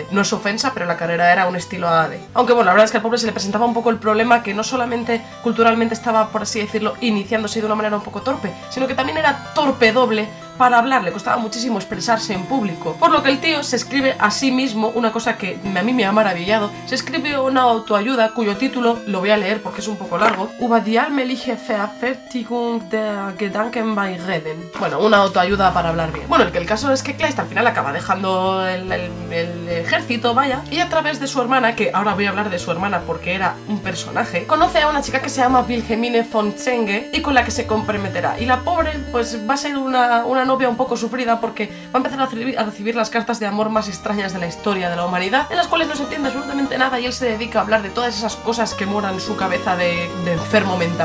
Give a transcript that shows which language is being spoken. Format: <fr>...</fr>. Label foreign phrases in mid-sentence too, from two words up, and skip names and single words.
<es>No es ofensa, pero la carrera era un estilo ADE. Aunque, bueno, la verdad es que al pobre se le presentaba un poco el problema que no solamente culturalmente estaba, por así decirlo, iniciándose de una manera un poco torpe, sino que también era torpe doble para hablar, le costaba muchísimo expresarse en público. Por lo que el tío se escribe a sí mismo una cosa que a mí me ha maravillado. Se escribe una autoayuda cuyo título lo voy a leer porque es un poco largo.</es> <de>Über die allmähliche Verfertigung der Gedanken bei Reden.</de> <es>Bueno, una autoayuda para hablar bien. Bueno, el caso es que Kleist al final acaba dejando el ejército, vaya, y a través de su hermana, que ahora voy a hablar de su hermana porque era un personaje, conoce a una chica que se llama Wilhelmine von Zenge y con la que se comprometerá. Y la pobre, pues va a ser una novia un poco sufrida porque va a empezar a recibir las cartas de amor más extrañas de la historia de la humanidad, en las cuales no se entiende absolutamente nada y él se dedica a hablar de todas esas cosas que moran su cabeza de enfermo mental.</es>